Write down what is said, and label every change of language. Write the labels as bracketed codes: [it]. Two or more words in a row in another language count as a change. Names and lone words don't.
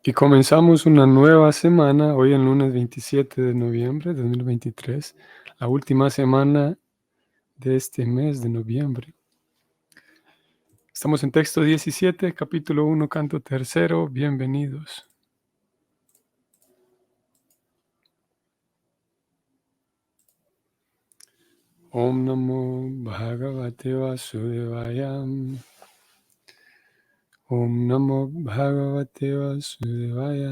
[es] Y comenzamos una nueva semana, hoy el lunes 27 de noviembre de 2023, la última semana de este mes de noviembre. Estamos en texto 17, capítulo 1, canto tercero. Bienvenidos. [sa] ॐ नमो भगवते वासुदेवाय. ॐ नमो भगवते वासुदेवाय.